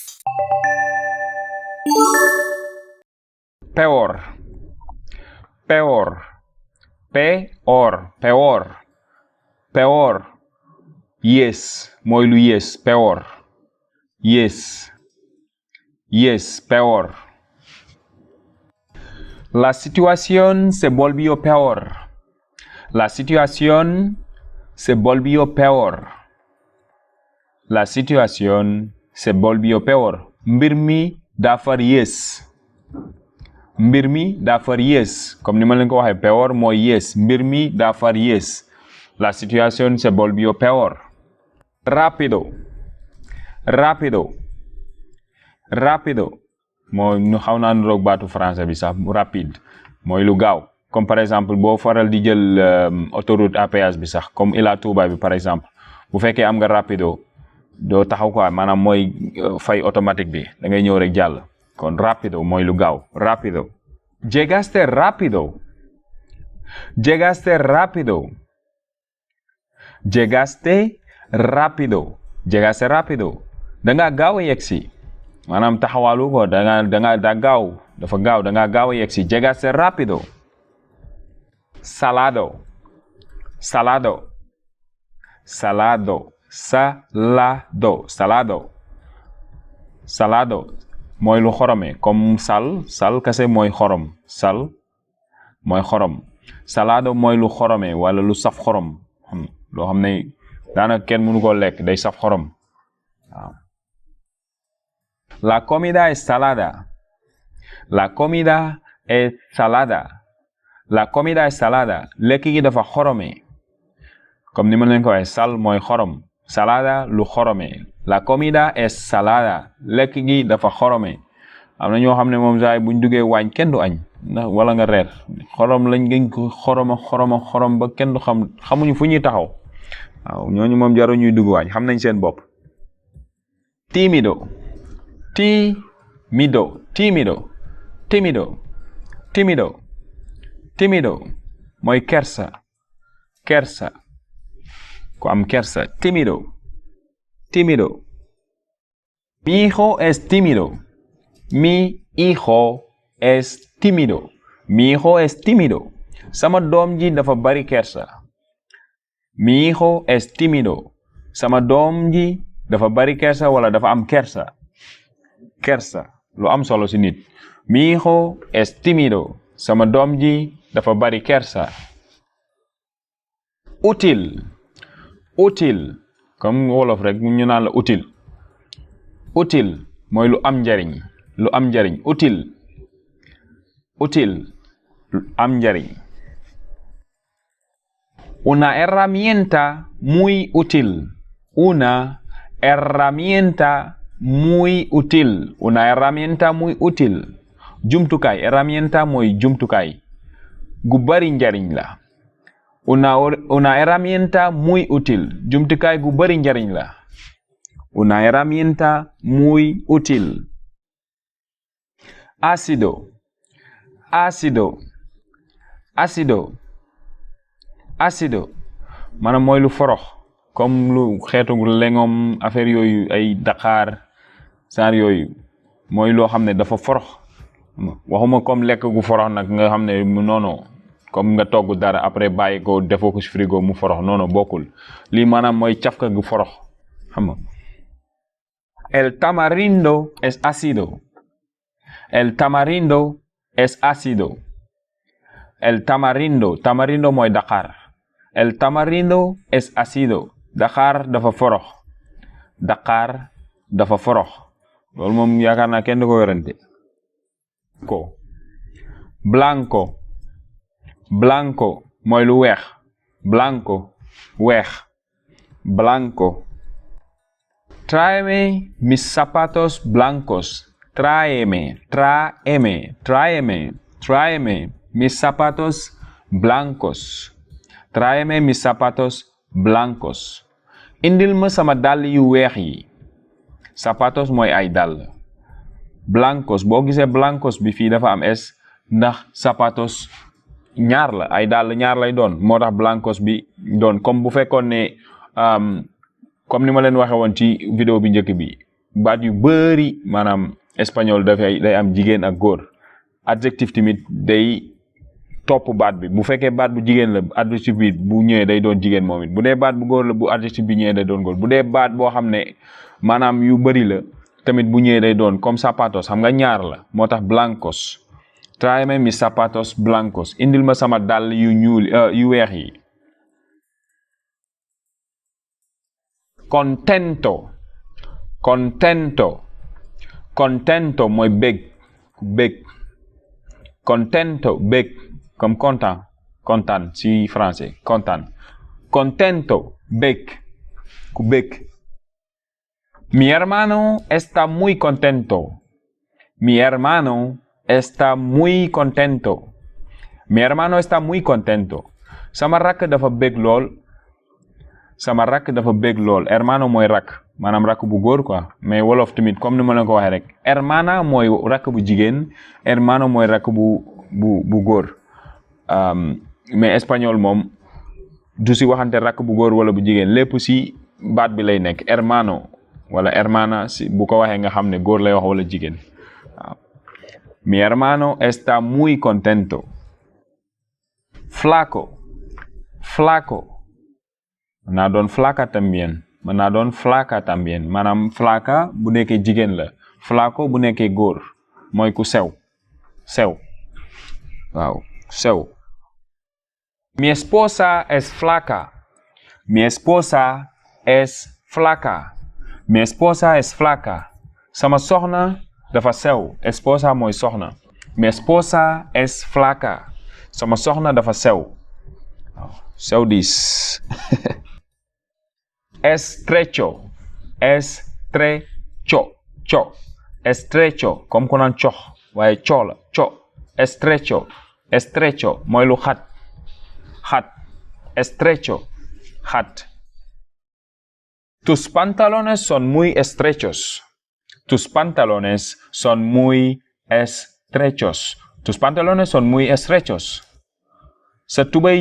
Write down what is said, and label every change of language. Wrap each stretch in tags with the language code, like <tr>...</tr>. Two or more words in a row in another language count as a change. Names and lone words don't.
<es>peor peor peor peor peor</es> <wo>yes mooy lu yes</wo> <es>peor yes peor. La situación se volvió peor. La situación se volvió peor. La situación se volvió peor.</es> <wo>Mbir mi dafa yées. Mbir mi dafa yées. Comme ni ma leen ko waxee peor mooy yées. Mbir mi dafa yées.</wo> <es>La situación se volvió peor. Rápido. Rápido. Rápido.</es> <wo>mooy ñu xaw naa niroog baatu français bi sax rapide mooy lu gaaw</wo> <fr>comme par exemple</fr> <wo>boo faral di jël</wo> <fr>autoroute à péage</fr> <wo>bi sax comme Ila Touba bi</wo> <fr>par exemple</fr> <wo>bu fekkee am nga rapido doo taxaw quoi maanaam mooy fay automatique bi da ngay ñëw rek jàll kon rapido mooy lu gaaw rapido.</wo> <es>Llegaste rápido. Llegaste rápido. Llegaste rápido. Llegaste rápido.</es> <wo>da ngaa gaaw a yegsi. maanaam taxawalu ko da gaaw dafa gaaw da nga gaaw a yegsi.</wo> <es>Llegaste rápido. Salado. Salado. Salado. Salado. Salado.</es> <wo>Salado mooy lu xorome comme sal kese mooy xorom sal mooy xorom. Salado mooy lu xorome wala lu saf xorom loo xam ne daanaka kenn mënu ko lekk day saf xorom waaw.</wo> <es>La comida es salada. La comida es salada. La comida es salada.</es> <wo>lekk gi dafa xorome comme ni ma leen ko waxee sal mooy xorom salada lu xorome.</wo> <es>La comida es salada.</es> <wo>lekk gi dafa xorome. am na ñoo xam ne moom saay buñ duggee waañ kenn du añ ndax wala nga reer xorom lañ gën ko xorom ba kenn du xamuñu fu ñuy taxaw waaw ñooñu moom jaru ñuy dugg waañ xam nañ seen bopp.</wo> <es>Tímido. Tímido. Tímido. Tímido. Tímido. Tímido</es> <wo>mooy kersa. Kersa ku am kersa.</wo> <es>Tímido. Tímido. Mi hijo es tímido. Mi hijo es tímido. Mi hijo es tímido.</es> <wo>Sama doom ji dafa bari kersa.</wo> <es>Mi hijo es tímido.</es> <wo>Sama doom ji dafa bari kersa wala dafa am kersa. Kersa lu am solo ci nit.</wo> <es>Mi hijo es tímido.</es> <wo>Sama doom ji dafa bari kersa.</wo> <es>Útil. Útil</es> <wo>comme wolof rek ñu naan la utile. Utile mooy lu am njariñ. Lu am njariñ utile. Utile lu am njariñ.</wo> <es>Una herramienta muy útil. Una herramienta muy útil. Una herramienta muy útil.</es> <wo>Jumtukaay herramienta mooy jumtukaay gu bari njariñ la.</wo> <es>Una herramienta muy útil.</es> <wo>Jumtukaay gu bari njariñ la.</wo> <es>Una herramienta muy útil. Ácido. Ácido. Ácido.</es> <wo>Ácido maanaam mooy lu forox comme lu xeetu lengom affaire yooyu ay Dakar saar yooyu mooy loo xam ne dafa forox waxuma comme lekk gu forox nag nga xam ne noonu comme nga togg dara après bàyyi ko defoo ko ci frigo mu forox noonu bokkul lii maanaam mooy cafka gu forox xam nga.</wo> <es>El tamarindo es ácido. El tamarindo es ácido. El tamarindo. Tamarindo</es> <wo>mooy Dakar.</wo> <es>El tamarindo es ácido.</es> <wo>Dakar dafa forox. Dakar dafa forox. loolu moom yaakaar naa kenn du ko werante.</wo> <es>Blanco. Blanco</es> <wo>mooy lu weex.</wo> <es>Blanco weex. Blanco. Tráeme mis zapatos blancos. Tráeme mis zapatos blancos. Tráeme mis zapatos blancos.</es> <wo>Indil ma sama dàll yu weex yi. Zapatos mooy ay dàll. Blancos boo gisee blancos bi fii dafa am es ndax zapatos ñaar la ay dàll ñaar lay doon moo tax blancos bi doon comme bu fekkoon ne comme ni ma leen waxe woon ci vidéo bi njëkk bi baat yu bëri maanaam espagnol day am jigéen ak góor adjectif tamit day topp baat bi bu fekkee baat bu jigéen la adjectif bi bu ñëwee day doon jigéen moom it bu dee baat bu góor la bu adjectif bi ñëwee day doon góor bu dee baat boo xam ne maanaam yu bëri la tamit bu ñëwee day doon comme zapatos xam nga ñaar la moo tax blancos</wo> <es>tráeme mis zapatos blancos</es> <wo>indil ma sama dàll yu ñuul yu weex yi</wo> <es>contento contento</es> <wo>mooy bég contento bég</wo> <fr>comme content</fr> <wo>si français contento bég ku bég</wo> <es>mi hermano está muy contento mi hermano está muy contento mi hermano está muy contento</es> <wo>sama rakk dafa bég lool hermano mooy rakk maanaam rakk bu góor quoi mais wolof tamit comme ni ma leen ko waxee rek hermana mooy rakk bu jigéen hermano mooy rakk bu góor mais espagnol moom du si waxante rakk bu góor wala bu jigéen lépp si baat bi lay nekk hermano wala hermana si bu ko waxee nga xam ne góor lay wax wala jigéen waaw</wo> <es>mi hermano está muy contento flaco</es> <wo>mën naa doon</wo> <es>flaca también</es> <wo>maanaam flaca bu nekkee jigéen la flaco bu nekkee góor mooy ku sew waaw sew</wo> <es>mi esposa es flaca</es> <wo>sama soxna dafa sew esposa mooy soxna</wo> <es>mi esposa es flaca</es> <wo>sama soxna dafa sew sew diis estrecho comme ku naan cox waaye coo la estrecho mooy lu xat estrecho xat</wo> <es>tus pantalones son muy estrechos</es> <wo>sa tubay</wo>